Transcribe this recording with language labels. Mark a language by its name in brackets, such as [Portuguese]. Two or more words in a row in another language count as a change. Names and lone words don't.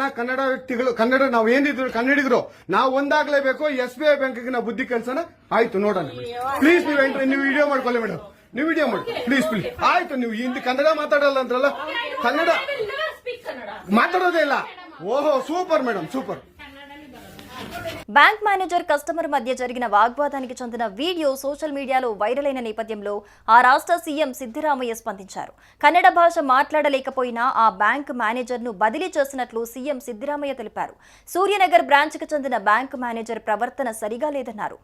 [Kannada] ಕನ್ನಡ ವ್ಯಕ್ತಿಗಳು, ಕನ್ನಡ ನಾವು ಏನಿದ್ರು ಕನ್ನಡಿಗರು ನಾವು ಒಂದಾಗ್ಲೇಬೇಕು. ಎಸ್ಬಿಐ ಬ್ಯಾಂಕ್ಗೆ ನಾವು ಬುದ್ಧಿ ಕಲ್ಸೋಣ. ಆಯ್ತು, ನೋಡೋಣ ಪ್ಲೀಸ್. ನೀವು ವಿಡಿಯೋ ಮಾಡ್ಕೊಳ್ಳಿ ಮೇಡಮ್, ನೀವು ವಿಡಿಯೋ ಮಾಡಿ ಪ್ಲೀಸ್. ಆಯ್ತು, ನೀವು ಹಿಂದಿ ಕನ್ನಡ ಮಾತಾಡಲ್ಲ ಅಂದ್ರಲ್ಲ, ಕನ್ನಡ ಮಾತಾಡೋದೇ ಇಲ್ಲ. ಓಹೋ, [English] super madam, [Kannada] సూపర్. [English] bank manager customer [Telugu] మధ్య జరిగిన వాగ్వాదానికి చెందిన వీడియో [English] social media [Telugu] వైరల్ అయిన నేపథ్యంలో ఆ రాష్ట్ర సీఎం సిద్దిరామయ్య స్పందించారు. కన్నడ భాష మాట్లాడలేకపోయినా ఆ [English] bank manager [Telugu] బదిలీ చేసినట్లు సీఎం సిద్దిరామయ్య తెలిపారు. సూర్యనగర్ బ్రాంచ్కు చెందిన [English] bank manager [Telugu] ప్రవర్తన సరిగా లేదన్నారు.